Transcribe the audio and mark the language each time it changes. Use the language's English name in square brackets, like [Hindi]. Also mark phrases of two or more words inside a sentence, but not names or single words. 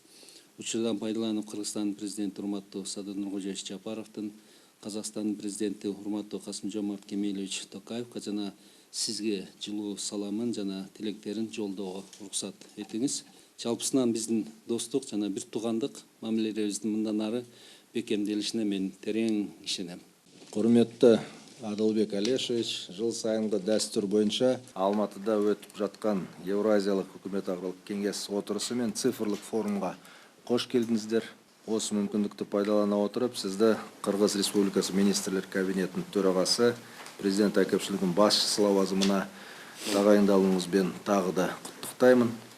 [Kyrgyz] Учурдан пайдаланып Кыргызстандын президенти урматтуу Садыр Нуркожоевич Жапаровдун, Казакстандын президенти урматтуу Касым-Жомарт Кемелевич Токаевга жана сизге жылуу саламын жана тилектерин жолдоого уруксат этиңиз. Жалпысынан биздин достук жана бир туугандык мамилелерибиздин мындан ары бекемделишине мен терең ишенем. [Kazakh] Құрметті Адылбек Алешевич, жыл сайынғы дәстүр бойынша Алматыда өтіп жатқан Евразиялық үкіметаралық кеңес отырысы мен цифрлық форумға қош келдіңіздер. Осы мүмкіндікті пайдалана отырып, сізді Қырғыз Республикасы министрлер кабинетінің төрағасы, президент әкімшілігінің басшысы лауазымына тағайындалуыңызбен тағы да құттықтаймын.